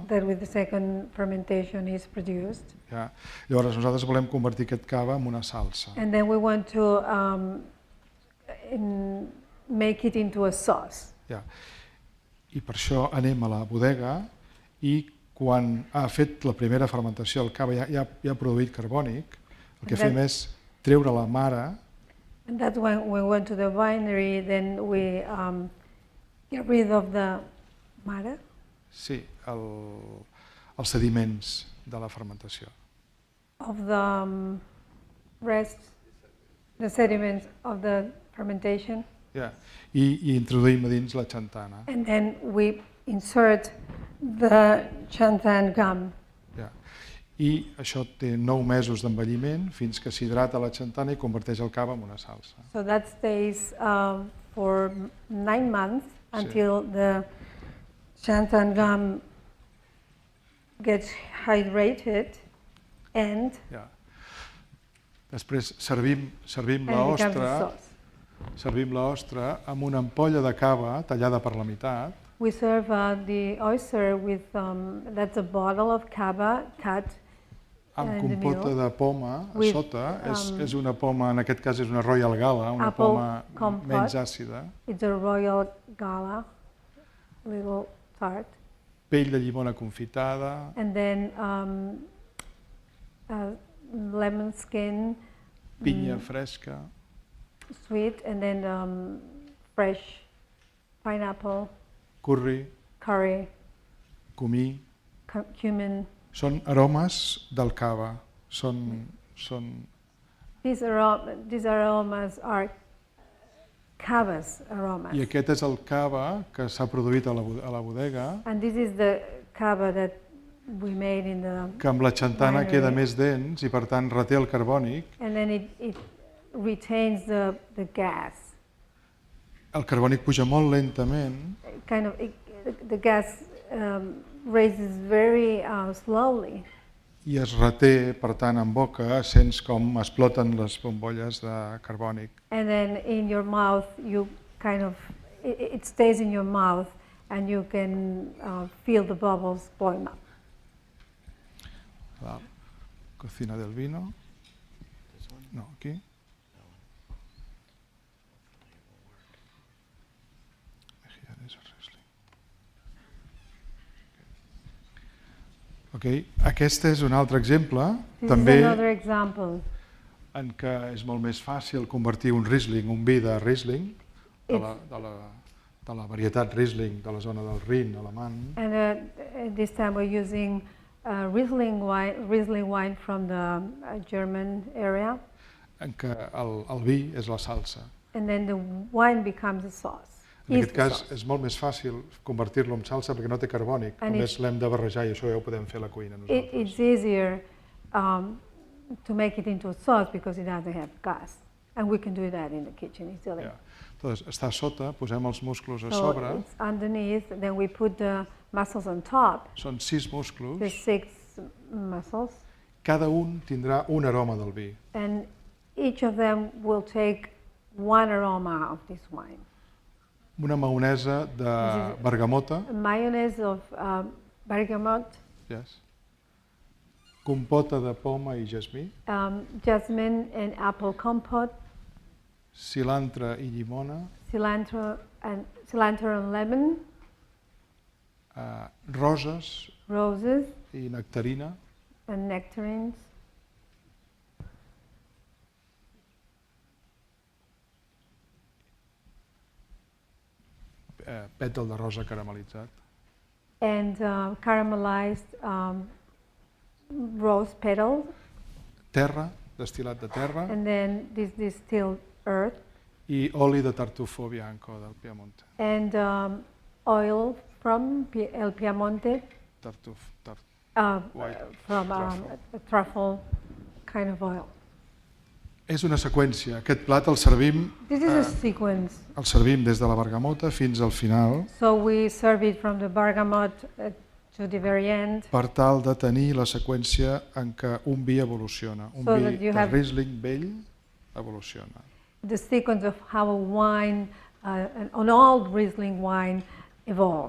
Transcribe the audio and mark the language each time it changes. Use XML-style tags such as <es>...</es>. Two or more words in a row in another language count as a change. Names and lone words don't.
<en>That with the second fermentation is produced.</en> <ca>Ja. Llavors nosaltres volem convertir aquest cava en una salsa.</ca> <en>And then we want to make it into a sauce.</en> <ca>Ja. I per això anem a la bodega i quan ha fet la primera fermentació el cava ja ha produït carbònic, el que fem és treure la mare.</ca> <en>And that's when we went to the winery, then we get rid of the mara.</en> <ca>Sí, els sediments de la fermentació.</ca> <en>Of the rest, the sediments of the fermentation.</en> <ca>Ja. I introduïm a dins la xantana.</ca> <en>And then we insert the xanthan gum.</en> <ca>Ja. I això té 9 mesos d'envelliment fins que s'hidrata la xantana i converteix el cava en una salsa.</ca> <en>So that stays for 9 months until the xanthan gum gets hydrated and</en> <ca>Després servim l'ostra amb una ampolla de cava tallada per la meitat.</ca> <en>We serve the oyster with, that's a bottle of cava cut</en> <ca>amb compota de poma a sota. És una poma, en aquest cas és una Royal Gala, una poma menys àcida.</ca> <en>It's a Royal Gala, a little tart.</en> <ca>Pell de llimona confitada.</ca> <en>And then lemon skin.</en> <ca>Pinya fresca.</ca> <en>Sweet, and then fresh pineapple.</en> <ca>Curri. Comí. Cumin. Són aromes del cava.</ca> <en>These aromas are cava's aromas.</en> <ca>I aquest és el cava que s'ha produït a la bodega.</ca> <en>And this is the cava that we made in the</en> <ca>que amb la xantana</ca> <en>winery.</en> <ca>queda més dens i per tant reté el carbònic.</ca> <en>And then it retains the gas.</en> <ca>El carbònic puja molt lentament.</ca> <en>The gas raises very slowly.</en> <ca>I es reté, per tant, en boca, sents com exploten les bombolles de carbònic.</ca> <en>And then in your mouth, it stays in your mouth, and you can feel the bubbles boiling up.</en> <es>La cocina del vino.</es> <ca>No, aquí. Aquest és un altre exemple,</ca> <en>This</en> <ca>també</ca> <en>is another example.</en> <ca>en què és molt més fàcil convertir un Riesling, un vi de Riesling, de la varietat Riesling de la zona del Rin alemany.</ca> <en>And this time we're using Riesling wine from the German area.</en> <ca>En què el vi és la salsa.</ca> <en>And then the wine becomes a sauce.</en> <ca>En aquest cas és molt més fàcil convertir-lo en salsa perquè no té carbònic, només l'hem de barrejar i això ja ho podem fer a la cuina nosaltres.</ca> <en>It's easier to make it into a sauce because it doesn't have gas. And we can do that in the kitchen easily.</en> <ca>Doncs està a sota, posem els musclos a sobre.</ca> <en>So it's underneath, then we put the mussels on top.</en> <ca>Són 6 musclos.</ca> <en>The 6 mussels.</en> <ca>Cada un tindrà un aroma del vi.</ca> <en>And each of them will take one aroma of this wine.</en> <ca>Una maonesa de bergamota.</ca> <en>Mayonnaise of bergamot. Yes.</en> <ca>Compota de poma i jasmí.</ca> <en>Jasmine and apple compote.</en> <ca>Cilantre i llimona.</ca> <en>Cilantro and lemon.</en> <ca>Roses.</ca> <en>Roses.</en> <ca>I nectarina.</ca> <en>And nectarines.</en> <ca>Pètal de rosa caramelitzat.</ca> <en>And caramelized rose petals.</en> <ca>Terra, destil·lat de terra.</ca> <en>And then this distilled earth.</en> <ca>I oli de</ca> <it>tartufo bianco del Piemonte.</it> <en>And oil from El Piemonte. From a truffle kind of oil.</en> <ca>És una seqüència. Aquest plat el servim,</ca> <en>This is a sequence.</en> <ca>el servim des de la bergamota fins al final.</ca> <en>So we serve it from the bergamot to the very end.</en> <ca>Per tal de tenir la seqüència en què un vi evoluciona. Un vi de Riesling vell evoluciona.</ca> <en>The sequence of how a wine, an old Riesling wine, evolves.</en>